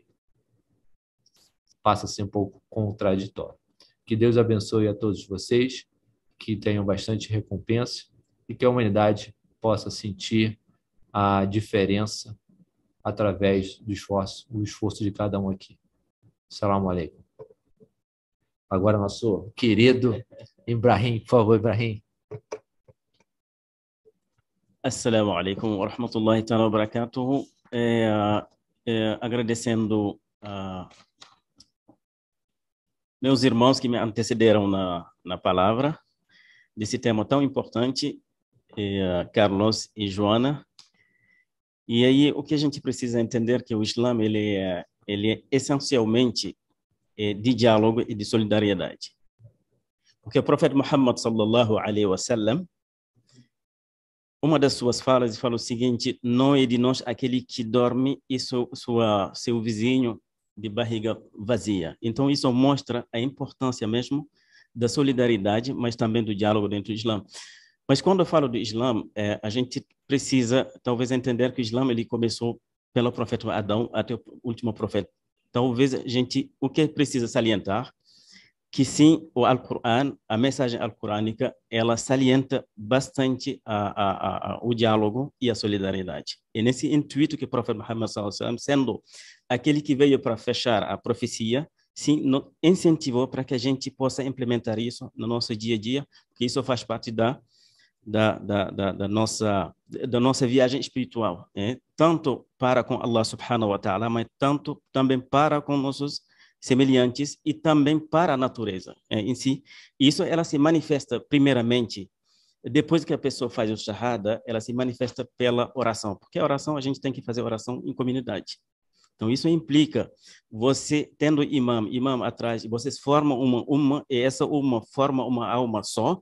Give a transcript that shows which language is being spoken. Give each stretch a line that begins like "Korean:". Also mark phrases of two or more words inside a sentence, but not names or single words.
Portuguese: Passa a ser um pouco contraditório. Que Deus abençoe a todos vocês, que tenham bastante recompensa e que a humanidade possa sentir a diferença através do esforço de cada um aqui.
Arabic: السلام عليكم.
Portuguese: Agora nosso querido Ibrahim, por favor, Ibrahim.
Arabic: السلام عليكم ورحمة الله تعالى وبركاته.
Portuguese: Agradecendo meus irmãos que me antecederam na palavra desse tema tão importante, Carlos e Joana. E aí o que a gente precisa entender que o Islã ele é essencialmente de diálogo e de solidariedade. Porque o profeta Muhammad
Arabic: صلى الله عليه وسلم,
Portuguese: uma das suas falas fala o seguinte: não é de nós aquele que dorme e seu vizinho de barriga vazia. Então isso mostra a importância mesmo da solidariedade, mas também do diálogo dentro do Islã. Mas quando eu falo do Islã, a gente precisa talvez entender que o Islã ele começou pelo profeta Adão até o último profeta. Talvez o que precisa salientar, que sim, o Alcorão, a mensagem alcorânica, ela salienta bastante o diálogo e a solidariedade. E nesse intuito que o profeta Muhammad
Arabic: صلى الله عليه وسلم,
Portuguese: sendo aquele que veio para fechar a profecia, sim, incentivou para que a gente possa implementar isso no nosso dia a dia, porque isso faz parte da nossa viagem espiritual, tanto para com
Arabic: الله سبحانه وتعالى,
Portuguese: mas tanto também para com nossos semelhantes e também para a natureza em si. Isso ela se manifesta primeiramente depois que a pessoa faz o shahada, ela se manifesta pela oração, porque a oração a gente tem que fazer oração em comunidade. Então isso implica você tendo imam atrás, vocês formam uma e essa uma forma uma alma só.